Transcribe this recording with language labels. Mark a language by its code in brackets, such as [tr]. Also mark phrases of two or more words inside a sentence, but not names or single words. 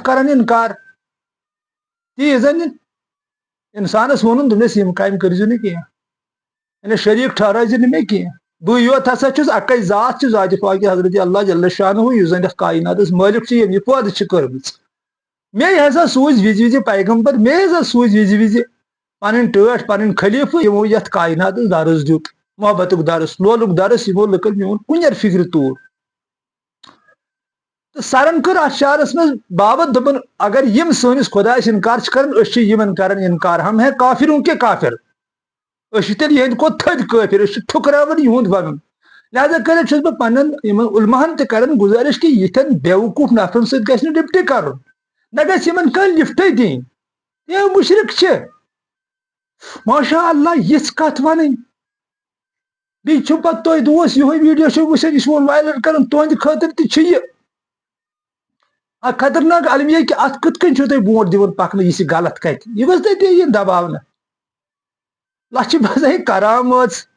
[ks] کران انکار تی زن انسانس ووٚنُن دوٚپنس یِم کامہِ کٔرزِ نہٕ کینٛہہ یعنی شریٖک ٹھہرٲیزِ نہٕ مےٚ کینٛہہ بہٕ یوت ہسا چھُس اکے ذات چھِ ذاتِ پاکِ حضرت اللہ جل شانہ یُس زن یتھ کایناتس مٲلِک چھُ ییٚمۍ یہِ پٲدٕ چھِ کٔرمٕژ مے ہسا سوٗزۍ وِزِ وِزِ پیغمبر مے ہسا سوٗزۍ وِزِ وِزِ پنٕنۍ ٹٲٹھۍ پنٕنۍ خلیٖفہٕ یِمو یتھ کایناتس درس دیُت محبتُک درس لولُک درس یِمو لُکن میون کُنٮ۪ر فکرِ توٗر تہٕ سرن کٔر اتھ شعرس منٛز بابت دوٚپُن اگر یِم سٲنِس خۄدایس انکار چھِ کران أسۍ چھِ یِمن کران انکار [ur] ہم ہے کافروں کے کافر [ks] أسۍ چھِ تیٚلہِ یِہنٛدِ کھۄتہٕ تھٔدۍ کٲفر أسۍ چھِ ٹھُکراوان یِہُنٛد ونُن لہذا کرت چھس بہ پنن علماہن تہ کران گزارش کہ یتھن بیوقوف نفرن ست گژھِ نہٕ ڈپٹی کرُن نہ گژھِ یمن کانٛہہ لفٹے دِنۍ یہ مشرک چھ [ar] ماشاء اللہ [ks] یژھ کتھ ونٕنۍ بیٚیہِ چھُ پتہٕ تۄہہِ دوس یِہوے ویڈیو چھُ وٕچھان یہِ چھُ وایرل کران تُہنٛدِ خٲطرٕ تہِ چھُ یہِ اکھ خطرناک المیہ کہ ات کِتھ کٔنۍ چھُو تُہۍ برونٛٹھ دِوان پکنہٕ یہِ چھِ غلط کتہِ یہِ گٔژھ تٔتی یِن دباونہٕ لچھِ بزے کرامٲژ